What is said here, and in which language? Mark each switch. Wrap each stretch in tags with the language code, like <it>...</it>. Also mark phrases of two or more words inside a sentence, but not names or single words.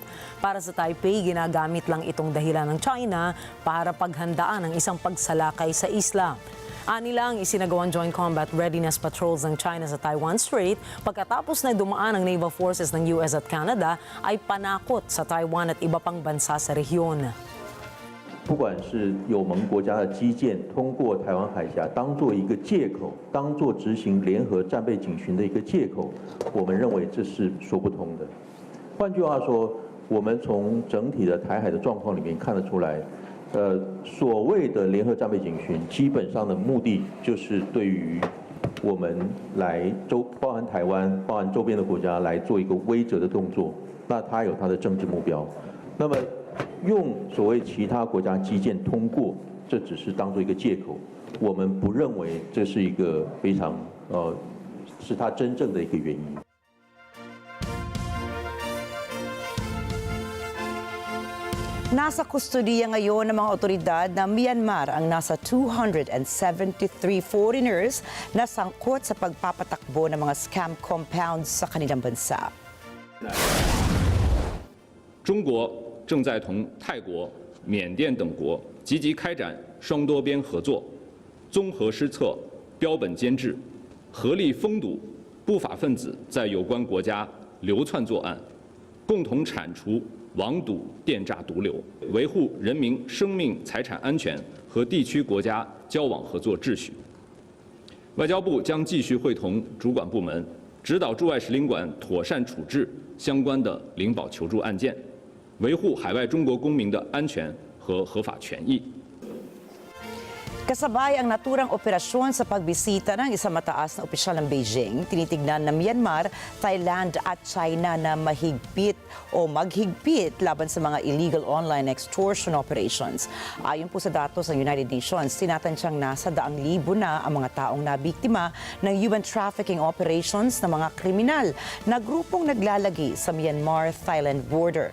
<tl>Para sa Taipei, ginagamit lang itong dahilan ng China para paghandaan ang isang pagsalakay sa isla. Anilang isinagawang</tl> <en>joint combat readiness patrols</en> <tl>ng China sa Taiwan Strait pagkatapos na dumaan ang</tl> <en>naval forces</en> <tl>ng US at Canada ay panakot sa Taiwan at iba pang bansa sa rehiyon.</tl> <zh>不管是友盟国家的基建通过台湾海峡当做一个借口，当做执行联合战备警巡的一个借口，我们认为这是说不通的。换句话说，我们从整体的台海的状况里面看得出来。所谓的联合战备警巡，基本上的目的就是对于我们来包含台湾、包含周边的国家来做一个威慑的动作。那它有它的政治目标。那么用所谓其他国家基建通过，这只是当做一个借口。我们不认为这是一个非常是它真正的一个原因。</zh> <tl>Nasa kustodiya ngayon ng mga otoridad ng Myanmar ang nasa 273 foreigners na sangkot sa pagpapatakbo ng mga</tl> <en>scam compounds</en> <tl>sa kanilang bansa.</tl> <zh>中国正在同泰国、缅甸等国积极开展双多边合作，综合施策、标本监制，合力封堵不法分子在有关国家流窜作案，共同铲除 网赌、电诈毒瘤，维护人民生命财产安全和地区国家交往合作秩序。外交部将继续会同主管部门，指导驻外使领馆妥善处置相关的领保求助案件，维护海外中国公民的安全和合法权益。</zh> <tl>Kasabay ang naturang operasyon sa pagbisita ng isang mataas na opisyal ng Beijing, tinitignan ng Myanmar, Thailand at China na maghigpit laban sa mga</tl> <en>illegal online extortion operations.</en> <tl>Ayon po sa datos ng United Nations, tinatansyang nasa 100,000 na ang mga taong nabiktima ng</tl> <en>human trafficking operations</en> <tl>ng mga kriminal na grupong naglalagi sa Myanmar-Thailand border.</tl>